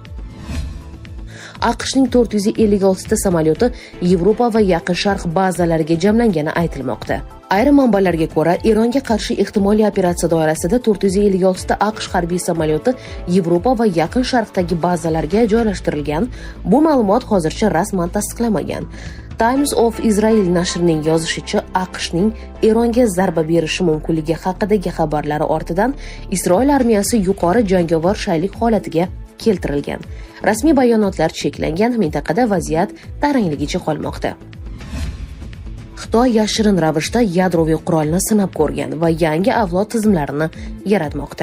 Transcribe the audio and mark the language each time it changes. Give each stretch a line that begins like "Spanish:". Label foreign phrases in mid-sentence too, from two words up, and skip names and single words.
Uzbek: AQShning 456 ta samolyoti Yevropa va Yaqin Sharq bazalariga jamlangani aytilmoqda. Ayrim manbalarga ko'ra, Eronga qarshi ehtimoliy operatsiya doirasida 456 ta AQSh harbiy samolyoti Yevropa va Yaqin Sharqdagi bazalarga joylashtirilgan. Bu ma'lumot hozircha rasman tasdiqlanmagan. Times of Israel nashrining yozishicha, AQShning Eronga zarba berishi mumkinligi haqidagi xabarlari ortidan Isroil armiyasi yuqori jangovar shaylik holatiga keltirilgan. Rasmiy bayonotlar cheklangan, mintaqada vaziyat tarangligicha qolmoqda. Xitoy yashirin ravishda yadroviy qurolni sinab ko'rgan va yangi avlod tizimlarini yaratmoqda.